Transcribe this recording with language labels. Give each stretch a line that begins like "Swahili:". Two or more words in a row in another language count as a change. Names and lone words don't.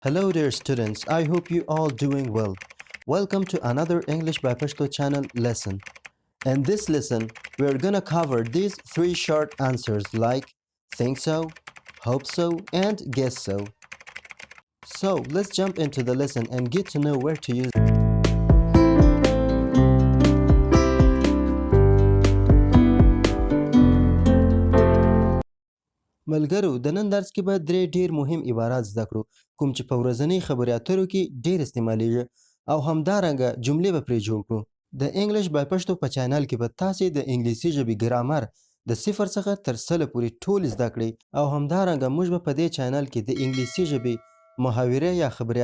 English: Hello dear students, I hope you all doing well. Welcome to another English by Pashto channel lesson. In this lesson, we're gonna cover these three short answers like think so, hope so, and guess so. So let's jump into the lesson and get to know where to use.
Pashto: ملګرو د نن درس کې به درې ډیر مهم عبارات زده کړو کوم چې په ورځنۍ خبري اترو کې ډیر استعمالیږي او همدارنګه جملې به پرې جوړ کړو د انګلیش بای پشتو په چینل کې به تاسې د انګلیسي ژبې ګرامر د صفر څخه تر سلو پورې ټول زده کړئ او همدارنګه موږ به په دې چینل کې د انګلیسي ژبې محاورې یا خبري